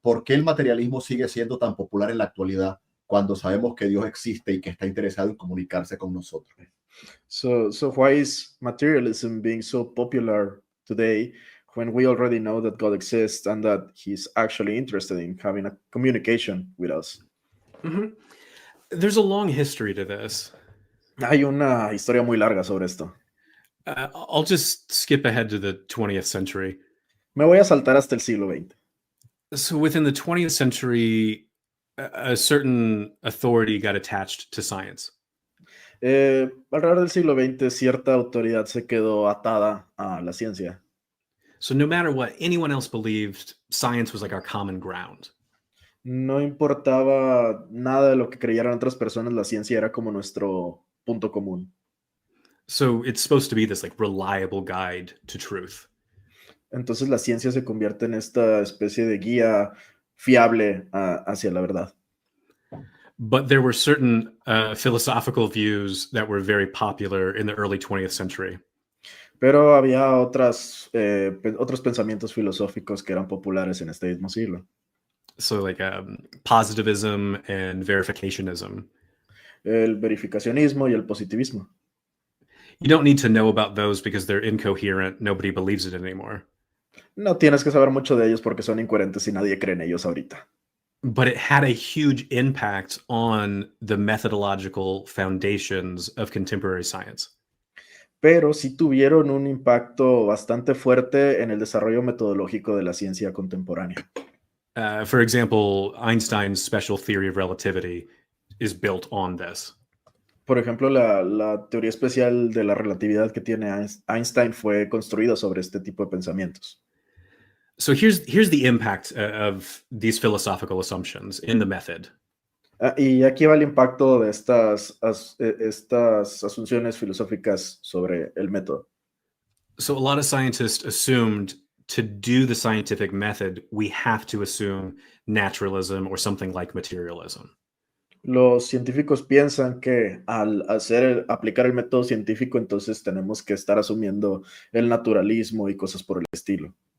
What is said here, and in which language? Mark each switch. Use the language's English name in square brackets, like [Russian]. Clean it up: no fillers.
[Spanish] ¿Por qué el materialismo sigue siendo tan popular en la actualidad cuando sabemos que Dios existe y que está interesado en comunicarse con nosotros? [English] So why is materialism being so popular today when we already know that God exists and that he's actually interested in having a communication with us? Mm-hmm. There's a long history to this. [Spanish] Hay una historia muy larga sobre esto. [English] I'll just skip ahead to the 20th century. [Spanish] Me voy a saltar hasta el siglo XX. [English] So within the 20th century, a certain authority got attached to science. [Spanish] Alrededor del siglo XX, cierta autoridad se quedó atada a la ciencia. [English] So no matter what anyone else believed, science was like our common ground. [Spanish] No importaba nada de lo que creyeran otras personas, la ciencia era como nuestro punto común. [English] So it's supposed to be this like reliable guide to truth. [Spanish] Entonces la ciencia se convierte en esta especie de guía fiable hacia la verdad. [English] But there were certain philosophical views that were very popular in the early 20th century. [Spanish] Pero había otros pensamientos filosóficos que eran populares en este mismo siglo. [English] So like positivism and verificationism. [Spanish] El verificacionismo y el positivismo. [English] You don't need to know about those because they're incoherent. Nobody believes it anymore. [Spanish] No tienes que saber mucho de ellos porque son incoherentes y nadie cree en ellos ahorita. [English] but it had a huge impact on the methodological foundations of contemporary science. [Spanish] Pero sí tuvieron un impacto bastante fuerte en el desarrollo metodológico de la ciencia contemporánea. [English] For example, Einstein's special theory of relativity is built on this. [Spanish] Por ejemplo, la teoría especial de la relatividad que tiene Einstein fue construida sobre este tipo de pensamientos. [English] So here's the impact of these philosophical assumptions in the method. [Spanish] Y aquí va el impacto de estas asunciones filosóficas sobre el método. [English] So a lot of scientists assumed to do the scientific method, we have to assume naturalism or something like materialism. [Spanish] Los científicos piensan que al aplicar el método científico, entonces tenemos que estar asumiendo el naturalismo y cosas por el estilo.